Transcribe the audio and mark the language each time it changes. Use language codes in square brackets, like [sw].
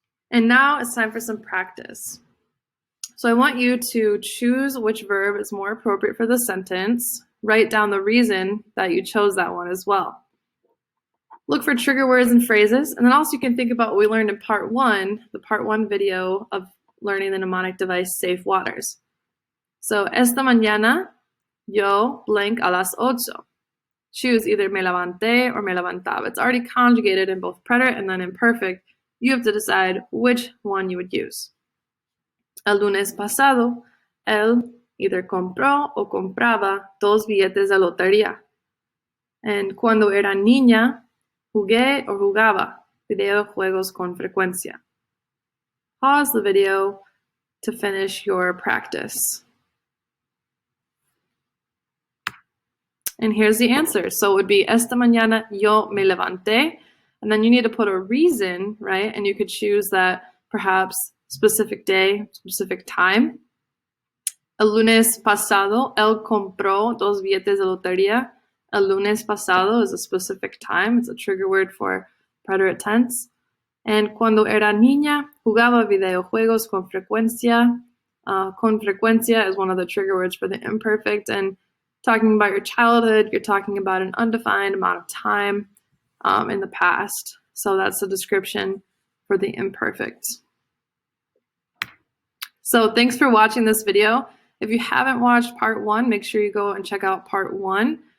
[en] And now it's time for some practice. So I want you to choose which verb is more appropriate for the sentence. Write down the reason that you chose that one as well. Look for trigger words and phrases, and then also you can think about what we learned in part 1, the part 1 video of learning the mnemonic device Safe Waters. [es] So, esta mañana yo blank a las 8. [en] Choose either [es] me levanté [en] or [es] me levantaba. [en] It's already conjugated in both preterite and then imperfect. You have to decide which one you would use. [es] El lunes pasado, él either compró o compraba 2 billetes de lotería. And cuando era niña, jugué o jugaba videojuegos con frecuencia. [en] Pause the video to finish your practice. And here's the answer. So it would be, [es] esta mañana yo me levanté. [en] And then you need to put a reason, right? And you could choose that perhaps specific day, specific time. [es] El lunes pasado, él compró 2 billetes de lotería. El lunes pasado [en] is a specific time. It's a trigger word for preterite tense. [es] And cuando era niña, jugaba videojuegos con frecuencia. Con frecuencia [en] is one of the trigger words for the imperfect. And talking about your childhood, you're talking about an undefined amount of time in the past. So that's the description for the imperfect. So thanks for watching this video. If you haven't watched part 1, make sure you go and check out part 1.